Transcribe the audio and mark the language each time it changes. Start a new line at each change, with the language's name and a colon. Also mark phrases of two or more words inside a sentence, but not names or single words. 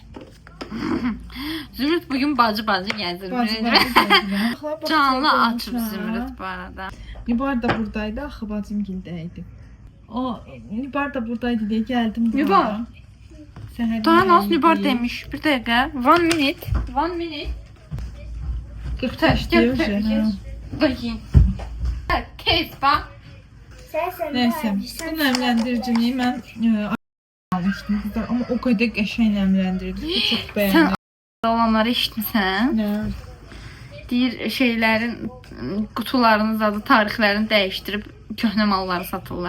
Azerbaijani: Zümrüt bugün bacı gəzir. Canlı açıb Zümrüt bu arada. Nibar da buradaydı, axı bacım gildəydi. O Nibar da buradaydı deyə gəldim.
Turkish: Nibar? Daha nasıl Nibar demiş?
Azerbaijani: Bir dəqiqə.
Turkish: 1 minute. 1 minute. 45 diyor. Bakayım.
Azerbaijani: Tez bax. Neyse, bu nəmləndiricini mən almışdım kızlar, amma o qədər qəşəng nəmləndirdi ki, çox bəyəndim. Sən olanları eşitmisən? Nə? Deyir şeylərin qutularının adı, tarixlərini dəyişdirib köhnə malları satırlar.